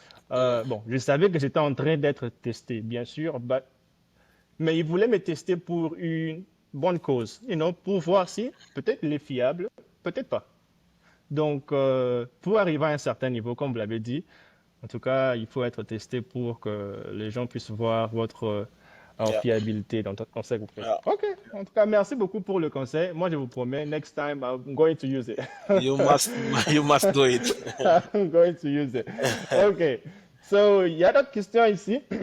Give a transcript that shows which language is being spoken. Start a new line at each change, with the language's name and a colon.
French: Bon, je savais que j'étais en train d'être testé, bien sûr, mais ils voulaient me tester pour une bonne cause, pour voir si peut-être il est fiable, peut-être pas. Donc, pour arriver à un certain niveau, comme vous l'avez dit, en tout cas, il faut être testé pour que les gens puissent voir votre Yeah, fiabilité dans votre conseil que vous faites. yeah. OK. En tout cas, merci beaucoup pour le conseil. Moi, je vous promets,
English: next time, I'm going to use it. You must. You must do it. I'm going to use it. OK.
French: So, il y a d'autres questions ici.